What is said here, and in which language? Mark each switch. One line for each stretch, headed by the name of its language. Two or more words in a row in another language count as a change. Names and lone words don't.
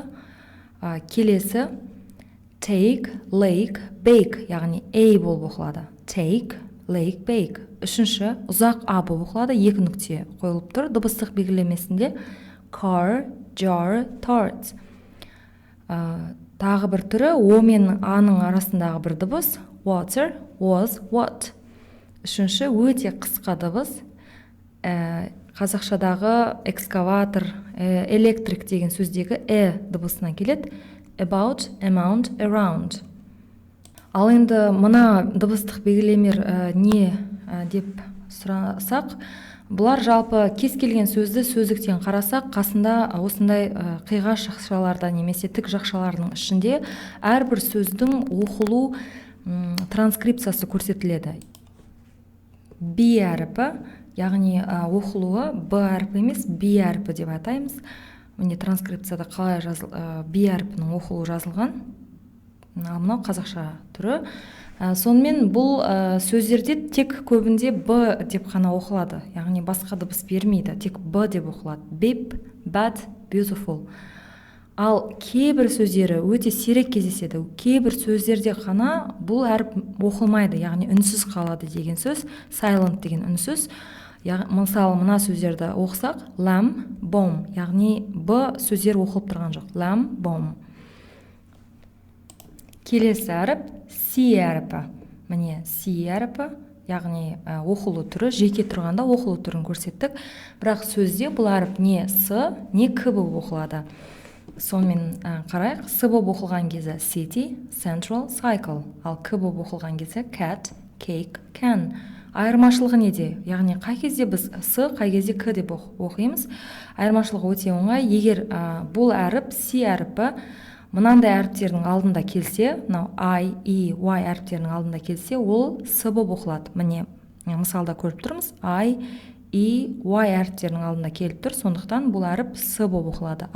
Kazakh: Келесі
English: take, lake, bake,
Kazakh: яғни A болып оқылады.
English: Take, lake, bake.
Kazakh: Үшінші ұзақ А болып оқылады, 2 нүкте қойылып тұр. Дыбыстық белгілемесінде
English: car, jar, tart.
Kazakh: Тағы бір түрі О мен А-ның арасындағы бір дыбыс
English: water, was, what.
Kazakh: Үшінші өте қысқа дыбыс. Қазақшадағы экскаватор, электрик деген сөздегі дыбысынан келеді.
English: About, amount, around.
Kazakh: Ал енді мына дыбыстық белгілемелер не деп сұрасақ, бұлар жалпы кез келген сөзді сөздіктен қарасақ, қасында осындай қиғаш жақшаларда немесе тік жақшаларының ішінде әрбір сөздің оқылу транскрипциясы көрсетіледі. B әріпі, яғни оқылуы Б әріпі емес, B әріпі деп атаймыз. Міне транскрипцияда қалай B әріпінің оқылуы жазылған. Мынау қазақша түрі. Сонымен бұл сөздерде тек көбінде Б деп қана оқылады, яғни басқа дыбыс бермейді, тек Б деп оқылады.
English: Big, bad, beautiful.
Kazakh: Ал кейбір сөздері өте сирек кездеседі. Кейбір сөздерде қана бұл әріп оқылмайды, яғни үнсіз қалады деген сөз, silent деген үнсіз. Мысалы, мына сөздерді оқысақ,
English: lamb, bomb,
Kazakh: яғни Б сөздер оқылып тұрған жоқ.
English: Lamb, bomb.
Kazakh: Келесі әріп C әріпі. Міне C әріпі, яғни оқылу түрі, жеке тұрғанда оқылу түрін көрсеттік. Бірақ сөзде бұл әріп не С, не К болып оқылады. Сонымен қарайық, С болып оқылған кезде
English: city, central, cycle.
Kazakh: Ал К болып оқылған кезде
English: cat, cake, can.
Kazakh: Айырмашылығы неде? Яғни қай кезде біз С, қай кезде К деп оқимыз. Айырмашылығы өте оңай. Егер бұл әріп C әріпі мынандай әріптердің алдында келсе, I, E, Y әріптерінің алдында келсе, ол С болып оқылады. Міне, мысалда көріп тұрмыз. I, E, Y әріптерінің алдында келіп тұр, сондықтан бұл әріп С болып оқылады.